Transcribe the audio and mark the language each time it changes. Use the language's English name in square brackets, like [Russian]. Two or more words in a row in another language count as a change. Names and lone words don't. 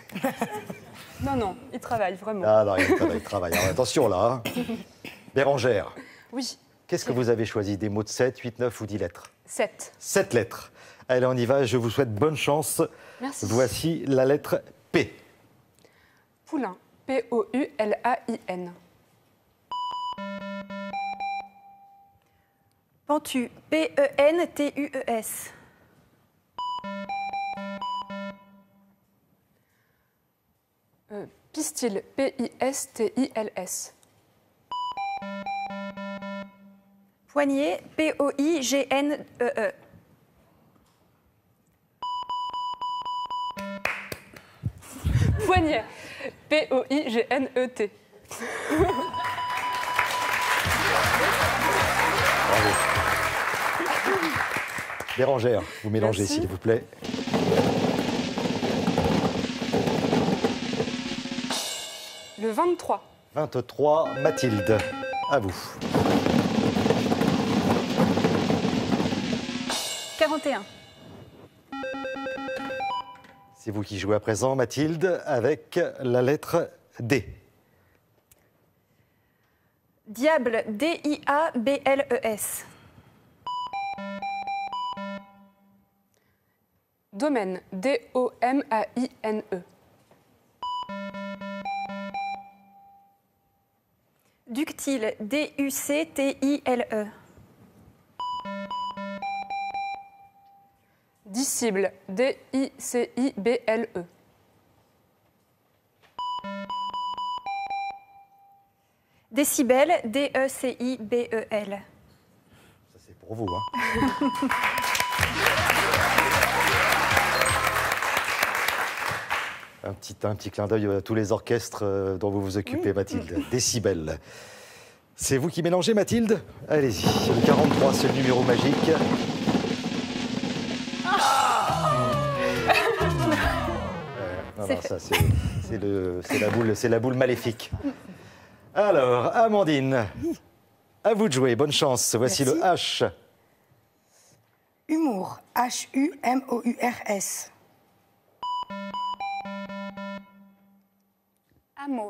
[French] Non, ils travaillent vraiment. Ah non, ils travaillent. Alors, attention là. Bérangère. Oui. Qu'est-ce que vous avez choisi? Des mots de 7, 8, 9 ou 10 lettres? 7. 7 lettres. Allez, on y va. Je vous souhaite bonne chance. Merci. Voici la lettre P. Poulain. P-O-U-L-A-I-N. Pentu. P-E-N-T-U-E-S. Pistil. P-I-S-T-I-L-S. Poignet. P-O-I-G-N-E-E. Poignet. P-O-I-G-N-E-T. Bravo. Bérangère, vous mélangez, Merci. s'il vous plaît. Le 23. 23, Mathilde, à vous. 41. C'est vous qui jouez à présent, Mathilde, avec la lettre D. Diable. D-I-A-B-L-E-S. Domaine. D-O-M-A-I-N-E. Ductile. D-U-C-T-I-L-E. Disciple. D-I-C-I-B-L-E. Décibel. D-E-C-I-B-E-L. Ça, c'est pour vous, hein. Un petit clin d'œil à tous les orchestres dont vous vous occupez, Mathilde. Décibel. C'est vous qui mélangez, Mathilde? Allez-y. Le 43, c'est le numéro magique. Non, ça, c'est la boule maléfique. Alors, Amandine, à vous de jouer. Bonne chance. Voici Merci. le H. Humour. H-U-M-O-U-R-S. Hameau.